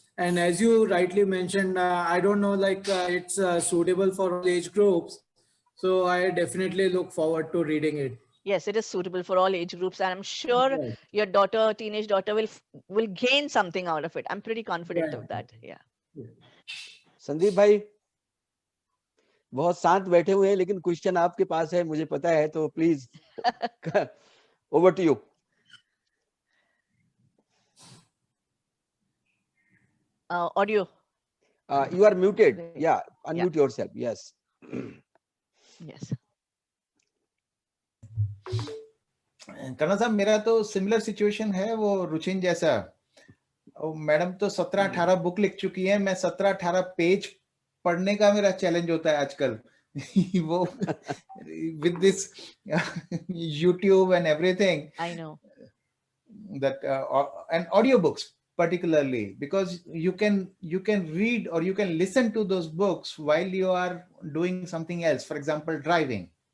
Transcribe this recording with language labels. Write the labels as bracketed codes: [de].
[en] And as you rightly mentioned, I don't know, it's suitable for all age groups. So I definitely look forward to reading it. Yes, it is suitable for all age groups, and I'm sure your teenage daughter will gain something out of it. I'm pretty confident of that. Yeah. [hi] Sandeep भाई बहुत शांत बैठे हुए हैं, लेकिन question आपके पास है, मुझे पता है, तो please over to you. [en] Audio. You are muted. Yeah, unmute yourself. Yes. Yes. [hi] कन्ना साहब, मेरा तो सिमिलर सिचुएशन है वो रुचिन जैसा. मैडम तो 17-18 बुक लिख चुकी है. मैं 17-18 पेज पढ़ने का मेरा चैलेंज होता है आजकल. वो [en] with this YouTube and everything. I know that and audiobooks particularly, because you can read or you can listen to those books while you are doing something else, for example driving.